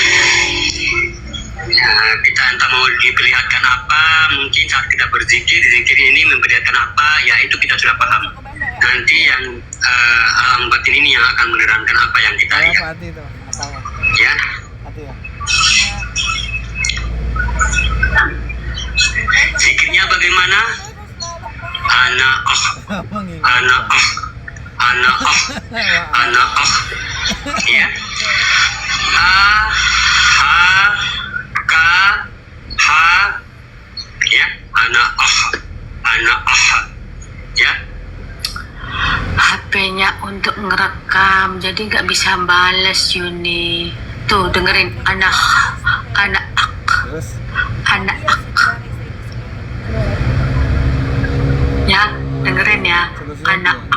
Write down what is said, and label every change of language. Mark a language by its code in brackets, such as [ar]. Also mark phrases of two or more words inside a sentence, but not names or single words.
[id] Ya, kita entah mau diperlihatkan apa, mungkin saat kita berzikir, zikir ini memperlihatkan apa, ya itu kita sudah paham. Nanti yang alam batin ini yang akan menerangkan apa yang kita Apa lihat. hati itu? Apa? Ya, Hati ya. zikirnya bagaimana? Ana ah, ana ah, ana ah, ana ah. Ya, a, ha, ka, ha. Ya, ana ah, ana ah. Ya, HP-nya untuk ngerekam, jadi nggak bisa bales Yuni. Tuh dengerin anak Terus anak ya, dengerin ya, anak